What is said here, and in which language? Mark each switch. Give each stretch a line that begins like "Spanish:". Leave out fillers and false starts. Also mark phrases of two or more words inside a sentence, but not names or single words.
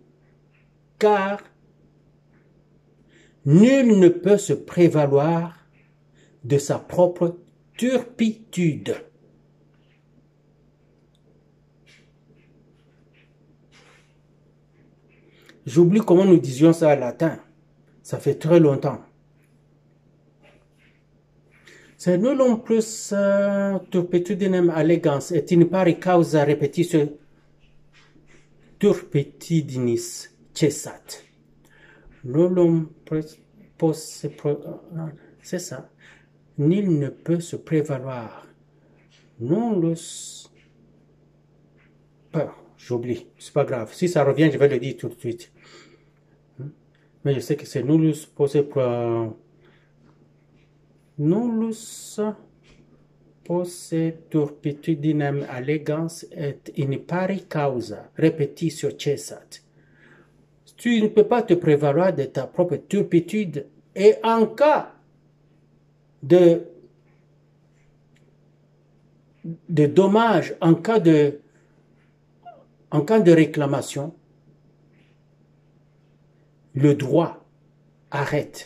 French: Car nul ne peut se prévaloir de sa propre turpitude. J'oublie comment nous disions ça en latin. Ça fait très longtemps.
Latin: C'est nullum plus turpitudinem allegans et in pari causa repetitio turpitidinis cessat. Nullum posse...
French: C'est ça. Nul ne peut se prévaloir. Nullus... J'oublie, c'est pas grave. Si ça revient, je vais le dire tout de suite. Mais je sais que c'est
Latin: nullus posse... Nullus posse turpitudinem allegans et in pari causa repetitio cessat.
French: Tu ne peux pas te prévaloir de ta propre turpitude et en cas de dommage, en cas de réclamation, le droit arrête.